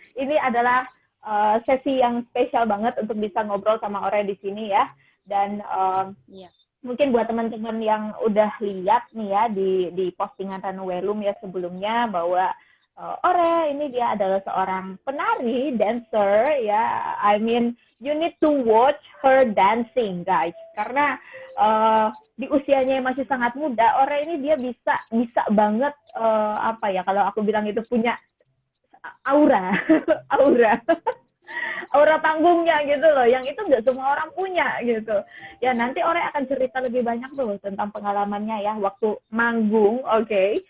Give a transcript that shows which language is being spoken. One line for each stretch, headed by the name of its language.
Indonesian: Ini adalah sesi yang spesial banget untuk bisa ngobrol sama Ore di sini ya. Dan Ya. mungkin buat teman-teman yang udah lihat nih ya di postingan Ranuwelum ya sebelumnya bahwa Ore ini dia adalah seorang penari, dancer ya.
English: I mean, you need to watch her dancing, guys.
Indonesian: Karena di usianya yang masih sangat muda, Ore ini dia bisa banget apa ya kalau aku bilang itu punya aura, aura panggungnya gitu loh, yang itu nggak semua orang punya gitu. Ya nanti Ore akan cerita lebih banyak tuh tentang pengalamannya ya waktu manggung, oke.